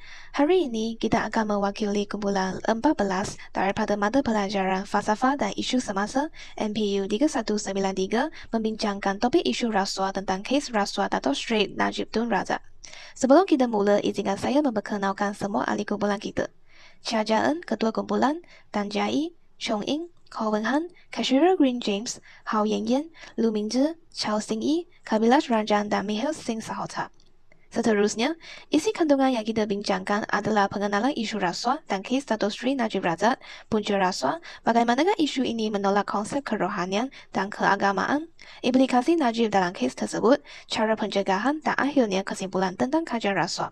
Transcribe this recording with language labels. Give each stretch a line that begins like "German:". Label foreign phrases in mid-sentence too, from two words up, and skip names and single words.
Malay: Hari ini kita akan mewakili kumpulan 14 daripada mata pelajaran Falsafah dan Isu Semasa MPU 3193 membincangkan topik isu rasuah tentang kes rasuah Dato' Sri Najib Tun Razak. Sebelum kita mula, izinkan saya memperkenalkan semua ahli kumpulan kita. Chia Jia-en, Ketua Kumpulan, Tan Jai, Chong Ying, Ko Wen-han, Cashier Green James, Hao Yan-yan, Lu Mingzhi, Chao Xing-yi, Kabilash Ranjan dan Michael Singh Sahota. Seterusnya, isi kandungan yang kita bincangkan adalah pengenalan isu rasuah dan kes Dato' Sri Najib Razak, punca rasuah, bagaimanakah isu ini menolak konsep kerohanian dan keagamaan, implikasi Najib dalam kes tersebut, cara pencegahan dan akhirnya kesimpulan tentang kajian rasuah.